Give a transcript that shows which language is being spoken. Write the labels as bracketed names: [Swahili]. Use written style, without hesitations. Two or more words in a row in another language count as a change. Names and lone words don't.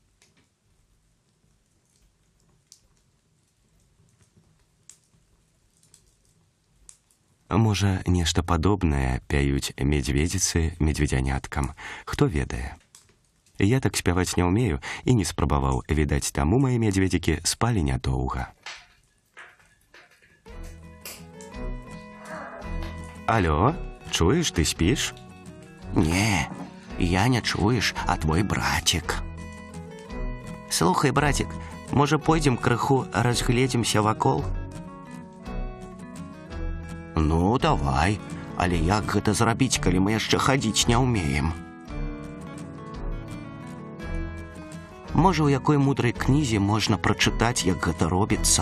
[Belarusian] Можа, нешта падобнае пяюць медведзіцы медведзяняткам. Хто ведае? Я так спяваць не ўмею і не спрабаваў, відаць, таму мае медведзікі спалі нядоўга. [Ukrainian] Алло, чуєш, ти спиш? [Belarusian] Не, я [Ukrainian] не чуєш, [Belarusian] а твой братик. Слухай, братик, може пойдем крыху разгледзімся вакол? Ну, давай. Але як гэта зрабіць, калі мы яшчэ хадзіць не ўмеем? Можа, у якой мудрай кнізе можна прачытаць, як гэта робіцца.